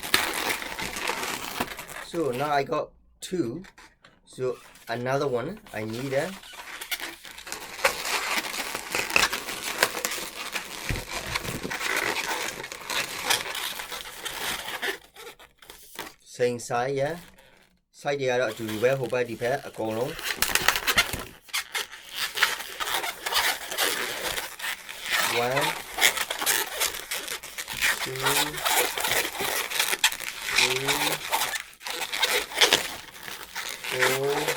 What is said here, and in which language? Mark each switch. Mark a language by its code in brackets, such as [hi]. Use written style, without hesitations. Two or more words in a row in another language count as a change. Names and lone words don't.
[en] so now I got 2 so another one I need a same size yeah [my] size တွေကတော့အတူတူပဲဟိုဘက်ဒီဘက်အကုန်လုံး 1 2 3 4